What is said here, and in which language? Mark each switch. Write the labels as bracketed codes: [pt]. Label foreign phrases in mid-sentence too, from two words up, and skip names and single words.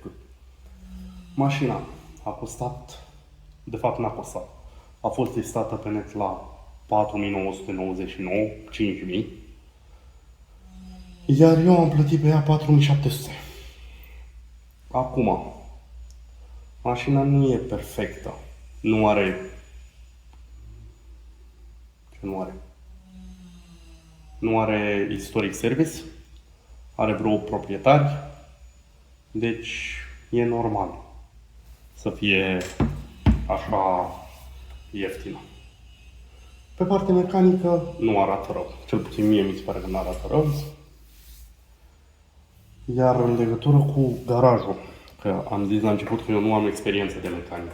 [ro] Mașina a costat, de fapt n-a costat, a fost listată pe net la 4.999, 5.000, iar eu am plătit pe ea 4.700. Acum, mașina nu e perfectă, nu are... Ce nu are? Nu are [en] historic service, [ro] are vreo proprietari, deci e normal să fie așa ieftină. Pe partea mecanică nu arată rău, cel puțin mie mi se pare că nu arată rău. Iar în legătură cu garajul, că am zis la început că eu nu am experiență de mecanică.